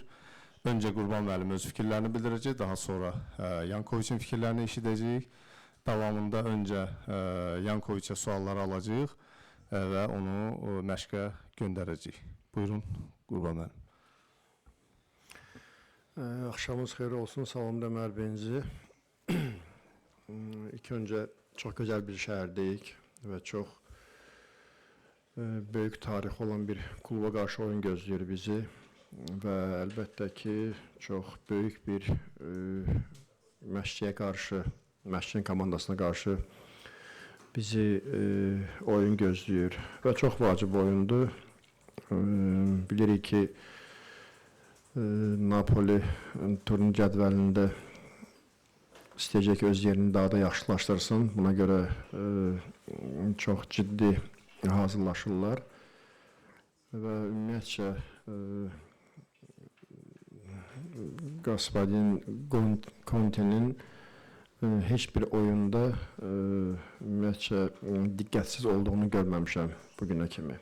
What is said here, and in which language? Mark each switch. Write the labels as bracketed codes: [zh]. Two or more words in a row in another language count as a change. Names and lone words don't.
[az] Öncə Qurban müəllim öz fikirlərini bildirəcək, daha sonra Yankoviçin fikirlərini eşidəcəyik. Davamında öncə Yankoviçə sualları alacağıq və onu məşqə göndərəcəyik. Buyurun Qurban müəllim. [tr] Akşamınız hayır olsun. Salam Ömer Benzi. İlk önce çok güzel bir şehirdeyik ve çok büyük tarih olan bir kluba karşı oyun gözlüyor bizi. Ve elbette ki çok büyük bir Məşqçiyə karşı, Məşqçinin komandasına karşı bizi oyun gözlüyor. Ve çok vacib oyundu. [az] Bilirik ki Napoli turun cədvəlində istəyəcək öz yerini daha da yaxşılaşdırsın. Buna görə çox ciddi hazırlaşırlar və ümumiyyətcə Господин Conte'nin heç bir oyunda ümumiyyətcə diqqətsiz olduğunu görməmişəm bugünə kimi.